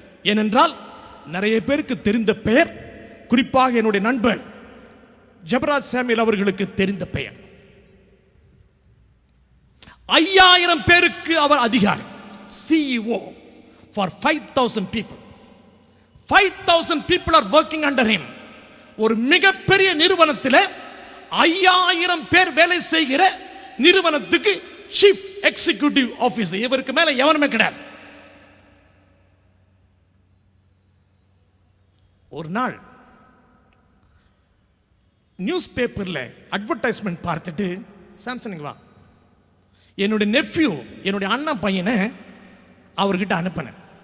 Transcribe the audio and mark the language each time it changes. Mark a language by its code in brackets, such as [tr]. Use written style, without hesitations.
[ta] ஏனென்றால் நிறைய பேருக்கு தெரிந்த பெயர், குறிப்பாக என்னுடைய நண்பர் ஜெபராஜ் சாமுவேல் அவர்களுக்கு தெரிந்த பெயர். 5000 பேருக்கு அவர் அதிகாரி, [en] CEO for 5000 people. 5000 people are working under him. [ta] ஒரு மிகப்பெரிய நிறுவனத்தில் 5000 பேர் வேலை செய்கிற நிறுவனத்துக்கு சீஃப் எக்ஸிகியூட்டிவ் ஆபீசர். இவருக்கு மேல எவனுமே கிடையாது. ஒரு நாள் நியூஸ் பேப்பர்ல அட்வர்டைஸ்மெண்ட் பார்த்துட்டு, சாம்சங் வா, என்னுடைய நெஃப்யூ, என்னுடைய அண்ணன் பையனை அவர்கிட்ட அனுப்பினேன்.